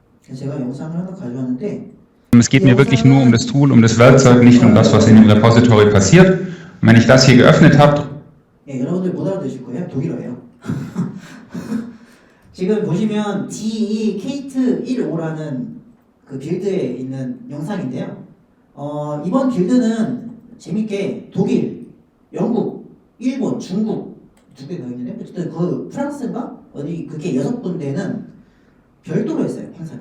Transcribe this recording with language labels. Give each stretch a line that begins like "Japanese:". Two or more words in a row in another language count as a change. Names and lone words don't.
Korean: 제가 영상을 하나 가져왔는데
German: Es geht mir wirklich nur um das Tool, um das Werkzeug, nicht um das, was in dem Repository passiert. Und wenn ich das hier geöffnet habe,
Korean: 예, 여러분들 못 알아들으실 거예요. 독일어예요. 지금 보시면 DE-KATE15라는 그 빌드에 있는 영상인데요. 이번 빌드는 재밌게 독일, 영국, 일본, 중국 두 개 더 있는데 어쨌든 그 프랑스인가 어디 그게 6군데는 별도로 했어요 행사를.